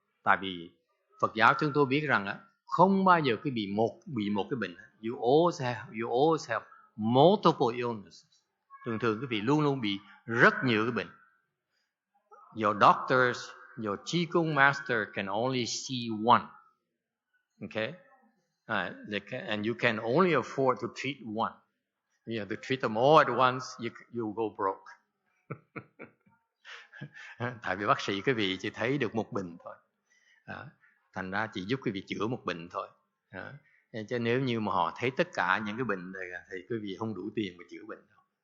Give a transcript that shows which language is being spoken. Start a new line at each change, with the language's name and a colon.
Vietnamese: Tại vì Phật giáo chúng tôi biết rằng không bao giờ bị một cái bệnh.
English: You always have multiple illnesses.
Vietnamese: Thường quý vị luôn luôn bị rất nhiều cái bệnh.
English: Your doctors, your Chi Kung master can only see one. Okay? And you can only afford to treat one. You have to treat them all at once, you go broke.
Vietnamese: Tại vì bác sĩ quý vị chỉ thấy được một bệnh thôi. Thành ra chỉ giúp quý vị chữa một bệnh thôi. Chứ nếu như mà họ thấy tất cả những cái bệnh này thì quý vị không đủ tiền mà chữa bệnh đâu.